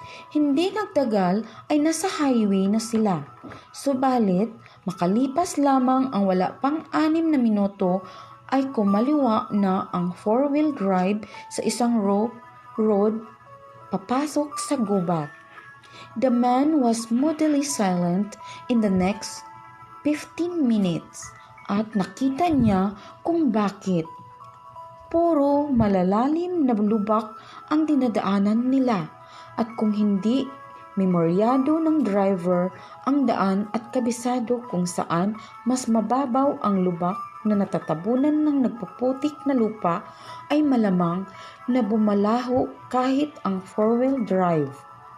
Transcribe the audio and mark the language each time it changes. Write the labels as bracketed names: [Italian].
[Filipino] Hindi nagtagal ay nasa highway na sila. Subalit, makalipas lamang ang wala pang 6 na minuto ay kumaliwa na ang 4-wheel drive sa isang road papasok sa gubat. [English] The man was moodily silent in the next 15 minutes [Filipino] at nakita niya kung bakit. Puro malalalim na lubak ang dinadaanan nila at kung hindi memoryado ng driver ang daan at kabisado kung saan mas mababaw ang lubak na natatabunan ng nagpuputik na lupa ay malamang na bumalaho kahit ang 4-wheel drive.